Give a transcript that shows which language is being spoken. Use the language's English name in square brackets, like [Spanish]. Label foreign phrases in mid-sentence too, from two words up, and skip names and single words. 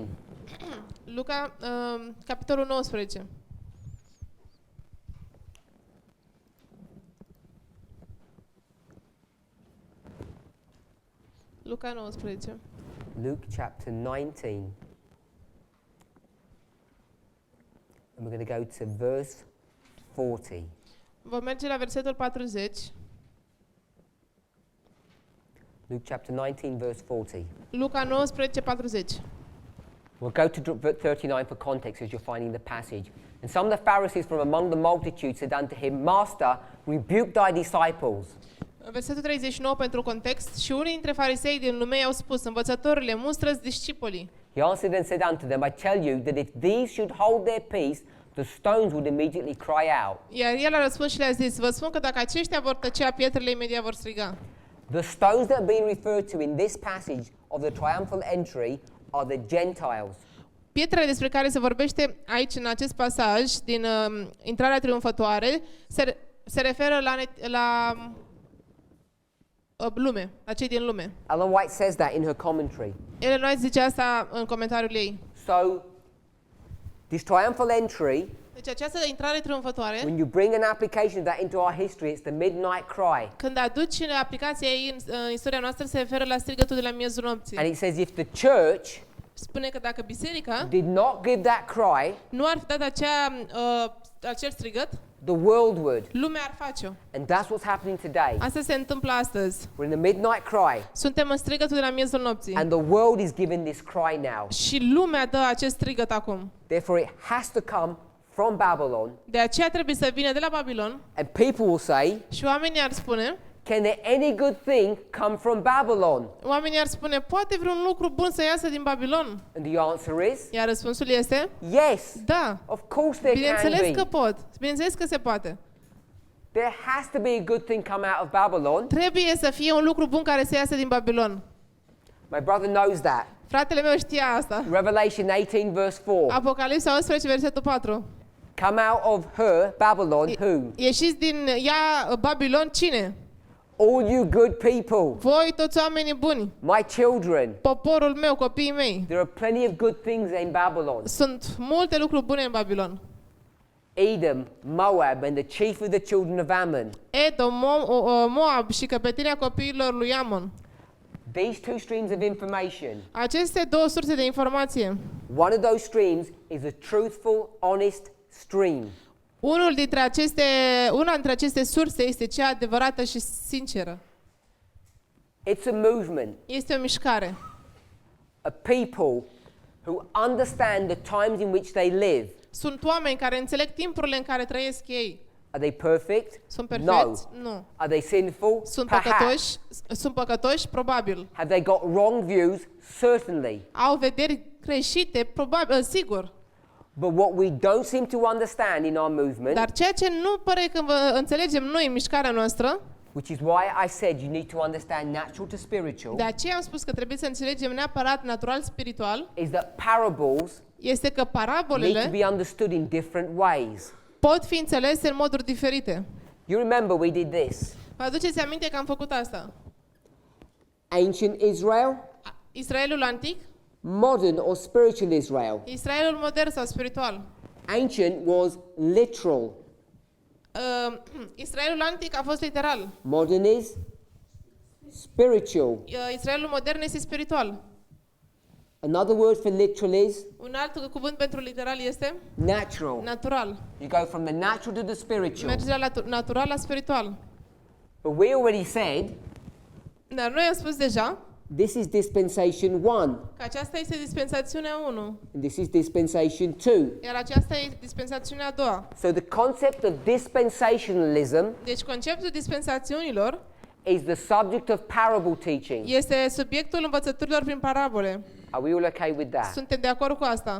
[Romanian] Luca, capitolul 19. Luca 19. [English] Luke chapter 19. And we're going to go to verse 40. [Romanian] Vom merge la versetul 40. [English] Luke chapter 19, verse 40. [Romanian] Luca 19, 40. [English] We'll go to verse 39 for context as you're finding the passage. And some of the Pharisees from among the multitude said unto him, Master, rebuke thy disciples. [Romanian] Versetul 39 pentru context. Și unii dintre farisei din lume i-au spus, învățătorule, mustră-ți discipolii. [English] He answered and said unto them, I tell you that if these should hold their peace, the stones would immediately cry out. [Romanian] Iar el a răspuns și le-a zis, vă spun că dacă aceștia vor tăcea, pietrele imediat vor striga. [English] The stones that are being referred to in this passage of the triumphal entry are the Gentiles. [Romanian] Pietrele despre care se vorbește aici în acest pasaj din intrarea triumfătoare se referă la lume, la cei din lume. [English] Ellen White says that in her commentary. [Romanian] Ellen White zice asta în comentariul ei. [English] So, this triumphal entry, [Romanian] Deci această intrare triumfătoare, [English] when you bring an application of that into our history, it's the midnight cry. [Romanian] când aduci aplicația ei în istoria noastră, se referă la strigătul de la miezul nopții. [English] And it says if the church [Romanian] Spune că dacă biserica [English] did not give that cry, [Romanian] nu ar fi dat acel strigăt, [English] the world would. [Romanian] lumea ar face-o. [English] And that's what's happening today. [Romanian] Asta se întâmplă astăzi. [English] We're in the midnight cry, [Romanian] Suntem în strigătul de la miezul nopții. [English] and the world is giving this cry now. [Romanian] Și lumea dă acest strigăt acum. [English] Therefore, it has to come from Babylon, [Romanian] De aceea trebuie să vină de la Babilon [English] and people will say, [Romanian] și oamenii ar spune, [English] can there any good thing come from Babylon? [Romanian] oamenii ar spune, poate vreun lucru bun să iasă din Babilon? [English] And the answer is, [Romanian] Iar răspunsul este, [English] yes. [Romanian] da. [English] Of course there can [Romanian] Bineînțeles că [English] be. [Romanian] pot. Bineînțeles că se poate. [English] There has to be a good thing come out of Babylon. [Romanian] Trebuie să fie un lucru bun care să iasă din Babilon. [English] My brother knows that. [Romanian] Fratele meu știa asta. [English] Revelation 18 verse 4. [Romanian] Apocalipsa 11, versetul 4. [English] Come out of her, Babylon, who? [Romanian] Ieșiți din ea, Babilon, cine? [English] All you good people, [Romanian] Voi, toți oamenii buni, [English] my children. [Romanian] poporul meu, copiii mei. [English] There are plenty of good things in Babylon. [Romanian] Sunt multe lucruri bune în Babilon. [English] Edom, Moab, and the chief of the children of Ammon. [Romanian] Edom, Moab și căpetenia copiilor lui Amon. [English] These two streams of information, [Romanian] Aceste două surse de informație. [English] one of those streams is a truthful, honest stream. [Romanian] Una dintre aceste surse este cea adevărată și sinceră. [English] It's a movement, [Romanian] Este o mișcare. [English] a people who understand the times in which they live. [Romanian] Sunt oameni care înțeleg timpurile în care trăiesc ei. [English] Are they perfect? [Romanian] Sunt [English] No. [Romanian] perfecți? Nu. [English] Are they sinful? [Romanian] Sunt [English] Perhaps. [Romanian] păcătoși? Sunt păcătoși? Probabil. [English] Have they got wrong views? Certainly. [Romanian] Au vederi greșite? Probabil, sigur. [English] But what we don't seem to understand in our movement, [Romanian] Dar ceea ce nu pare că înțelegem noi în mișcarea noastră, [English] which is why I said you need to understand natural to spiritual, [Romanian] de aceea am spus că trebuie să înțelegem neapărat natural-spiritual, [English] is that parables [Romanian] este că [English] need to [Romanian] parabolele [English] be understood in different ways. [Romanian] pot fi înțelese în moduri diferite. [English] You remember we did this. [Romanian] Vă aduceți aminte că am făcut asta? [English] Ancient Israel, [Romanian] Israelul antic, [English] modern or spiritual Israel. [Romanian] Israelul modern sau spiritual. [English] Ancient was literal. [Romanian] Israelul antic a fost literal. [English] Modern is spiritual. [Romanian] Israelul modern este spiritual. [English] Another word for literal is [Romanian] Un alt cuvânt pentru literal este [English] natural. [Romanian] natural. [English] You go from the natural to the spiritual. [Romanian] Merge de la natural la spiritual. [English] But we already said [Romanian] Dar noi am spus deja [English] this is dispensation 1, [Romanian] că aceasta este dispensațiunea 1, [English] and this is dispensation 2. [Romanian] iar aceasta e dispensațiunea a doua. [English] So the concept of dispensationalism [Romanian] Deci conceptul dispensațiunilor [English] is the subject of parable teaching. [Romanian] este subiectul învățăturilor prin parabole. [English] Are we all okay with that? [Romanian] Suntem de acord cu asta?